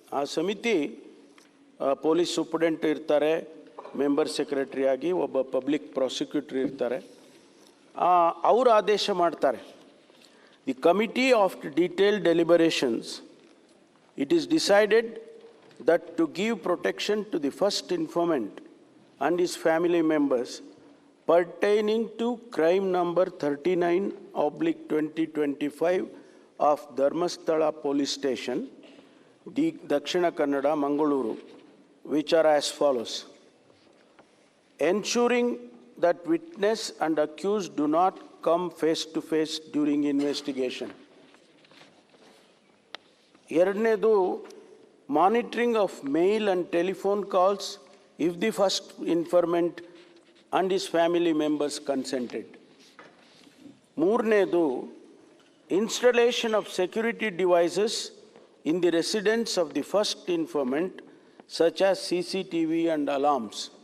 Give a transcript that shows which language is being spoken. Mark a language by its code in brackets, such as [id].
[kn] ಆ ಸಮಿತಿ police superintendent ಇರ್ತಾರೆ, ಮೆಂಬರ್ ಸೆಕ್ರೆಟರಿ ಆಗಿ ಒಬ್ಬ ಪಬ್ಲಿಕ್ ಪ್ರಾಸಿಕ್ಯೂಟರ್ ಇರ್ತಾರೆ. ಅವರು ಆದೇಶ ಮಾಡ್ತಾರೆ, [en] The committee of detailed deliberations, it is decided that to give protection to the first informant and his family members pertaining to crime number 39/2025 of Dharmasthala Police Station, Dakshina Kannada, Mangaluru, which are as follows: ensuring that witness and accused do not come face to face during investigation. ಎರಡನೇದು, monitoring of mail and telephone calls if the first informant and his family members consented. ಮೂರನೇದು, installation of security devices in the residence of the first informant such as CCTV and alarms.